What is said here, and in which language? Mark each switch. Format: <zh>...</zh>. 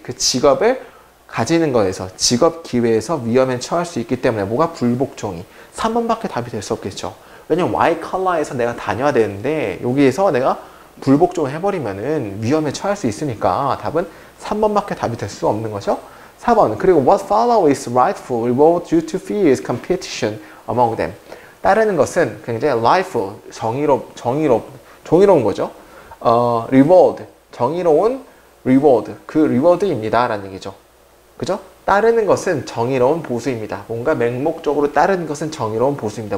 <ko>그 직업을 가지는 거에서 직업 기회에서 위험에 처할 수 있기 때문에 뭐가 불복종이. 3번밖에 답이 될 수 없겠죠. 왜냐면 white collar에서 내가 다녀야 되는데 여기에서 내가 불복종을 해버리면은 위험에 처할 수 있으니까 답은 3번밖에 답이 될 수 없는 거죠. 4번.</ko> <en>그리고 what follow is rightful reward due to fierce competition among them.</en> <ko>따르는 것은 굉장히 rightful, 정의로운 거죠. reward, 정의로운 reward, 그 reward입니다. 라는 얘기죠. 그죠? 따르는 것은 정의로운 보수입니다. 뭔가 맹목적으로 따르는 것은 정의로운 보수입니다.</ko>